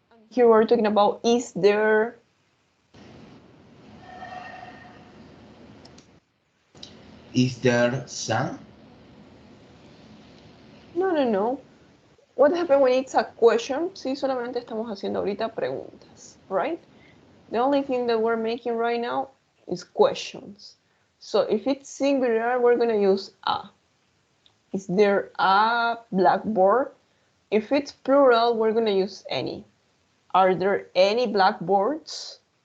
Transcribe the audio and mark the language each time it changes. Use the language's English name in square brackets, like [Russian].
[English] Here we're talking about is there. Is there sun? No. What happens when it's a question? [Spanish] Sí, solamente estamos haciendo ahorita preguntas, right? [English] The only thing that we're making right now is questions. So if it's singular, we're going to use a. Is there a blackboard? If it's plural, we're going to use any. Are there any blackboards?